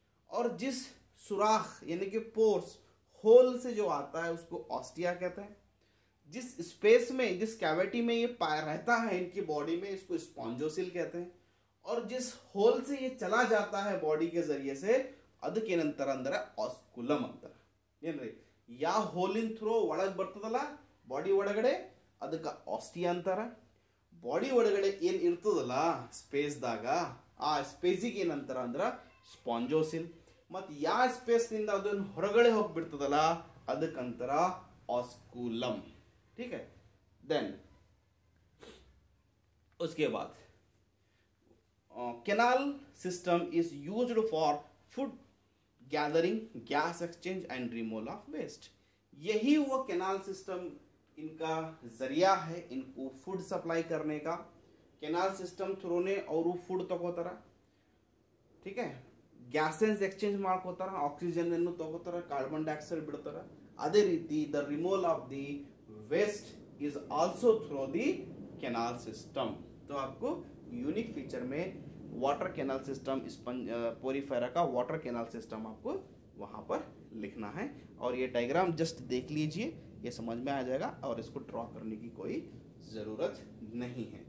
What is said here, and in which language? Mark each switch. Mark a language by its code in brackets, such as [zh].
[hi] और जिस सुराख यानी कि पोर्स, होल से जो आता है उसको ऑस्टिया कहते हैं। जिस स्पेस में, जिस कैविटी में ये रहता है इनकी बॉडी में, इसको स्पॉन्जोसिल कहते हैं। और जिस होल से ये चला जाता है बॉडी के जरिए से, [kn] ಅದಕ್ಕೇನಂತಾರ ಅಂದ್ರೆ ಆಸ್ಕುಲಮ್ ಅಂತಾರೆ. ಏನ್ರಿ, ಯಾ ಹೋಲಿನ ಥ್ರೂ ಒಳಗೆ ಬರ್ತದಲ್ಲ ಬಾಡಿ ಒಳಗಡೆ ಅದಕ್ಕೆ ಆಸ್ಟಿಯಾ ಅಂತಾರ. ಬಾಡಿ ಒಳಗಡೆ ಏನು ಇರ್ತದಲ್ಲ ಸ್ಪೇಸ್ದಾಗ, ಆ ಸ್ಪೇಸಿಗೆ ಏನಂತಾರ ಅಂದ್ರೆ ಸ್ಪಾಂಜೋಸಿಲ್. ಮತ್ತು ಯಾವ ಸ್ಪೇಸ್ನಿಂದ ಅದನ್ನು ಹೊರಗಡೆ ಹೋಗ್ಬಿಡ್ತದಲ್ಲ ಅದಕ್ಕಂತಾರ ऑस्कुलम. [hi] ठीक है. [en] then [hi] उसके बाद [en] Canal system is used for food gathering, gas exchange and removal of waste. [hi] यही वो कैनाल सिस्टम इनका जरिया है इनको फूड सप्लाई करने का. कैनाल सिस्टम थ्रू ने और फूड तಗೋತಾರ. ठीक है. [kn] ಗ್ಯಾಸಸ್ ಎಕ್ಸ್ಚೇಂಜ್ ಮಾಡ್ಕೋತಾರ, ಆಕ್ಸಿಜನ್ ಅನ್ನು ತಗೋತಾರ, ಕಾರ್ಬನ್ ಡೈಆಕ್ಸೈಡ್ ಬಿಡ್ತಾರ. ಅದೇ ರೀತಿ [en] The removal of the waste is also through the canal system. [hi] तो आपको यूनिक फीचर में वाटर कैनाल सिस्टम, पोरीफेरा का वाटर कैनाल सिस्टम आपको वहां पर लिखना है. और ये डायग्राम जस्ट देख लीजिए, ये समझ में आ जाएगा और इसको ड्रॉ करने की कोई जरूरत नहीं है.